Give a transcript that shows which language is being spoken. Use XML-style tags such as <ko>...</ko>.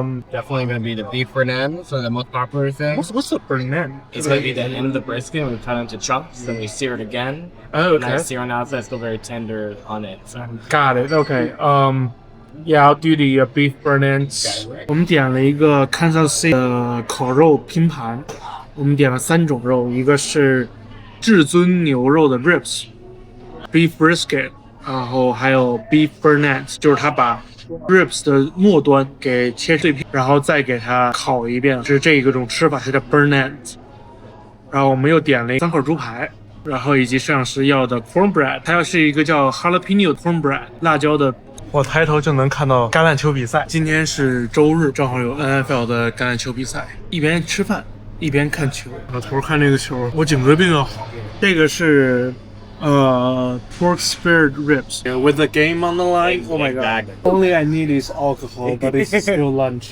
<en>Definitely going to be the beef Bernard, so the most popular thing. what's the Bernard? It's going to be the end of the brisket. We cut it into chunks, then we sear it again. Oh, And okay. that sear on the outside is still very tender on it. So. Got it. Okay. Yeah, I'll do the beef Bernard's.</en> <zh>我们点了一个 Kansas City 的烤肉拼盘，我们点了3种肉，一个是至尊牛肉的 ribs、beef brisket， 然后还有 beef Bernard's， 就是他把 ribs 的末端给切碎片，然后再给它烤一遍，是这一种吃法，它叫 Bernard's。然后我们又点了3块猪排，然后以及摄像师要的 cornbread， 它要是一个叫 jalapeno cornbread 辣椒的。我抬头就能看到橄榄球比赛。今天是周日，正好有 NFL 的橄榄球比赛，一边吃饭一边看球。老头看这个球，我颈椎病要好。这个是</zh> <en>pork spared ribs with the game on the line. Oh my god! Only I need is alcohol, but it's still lunch.</en>